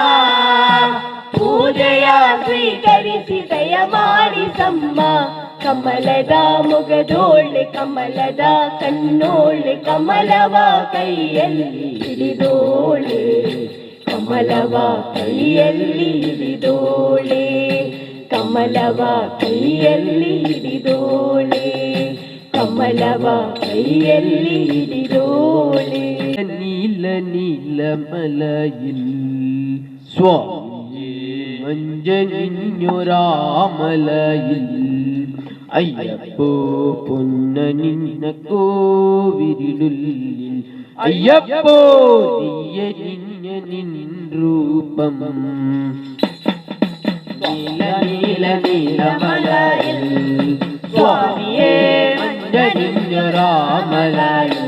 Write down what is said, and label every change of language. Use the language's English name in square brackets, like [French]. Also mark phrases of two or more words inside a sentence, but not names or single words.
[Kannada] ಪೂಜೆಯ ಸ್ವೀಕರಿಸಿ ದಯ ಮಾಡಿಸಮ್ಮ ಕಮಲದ ಮೊಗದೋಳೆ ಕಮಲದ ಕಣ್ಣೋಳೆ ಕಮಲವ ಕೈಯಲ್ಲಿ ಹಿಡಿದೋಳೆ ಕಮಲವ ಕೈಯಲ್ಲಿ ಹಿಡಿದೋಳೆ ಕಮಲವ ಕೈಯಲ್ಲಿ ಹಿಡಿದೋಳೆ ಕಮಲವ ಕೈಯಲ್ಲಿ ಹಿಡಿದೋಳೆ [Malayalam] നീല നീലമലയിൽ സ്വാമിയേ മഞ്ചനിഞ്ഞൊരാമലയിൽ അയ്യപ്പോ പൊന്ന നിന്ന കോവിലുള്ളിൽ അയ്യപ്പോ നീയ നിഞ്ഞ നിൻ രൂപം നീല നീല നീലമലയിൽ സ്വാമിയേ മഞ്ചനിഞ്ഞൊരാമലയിൽ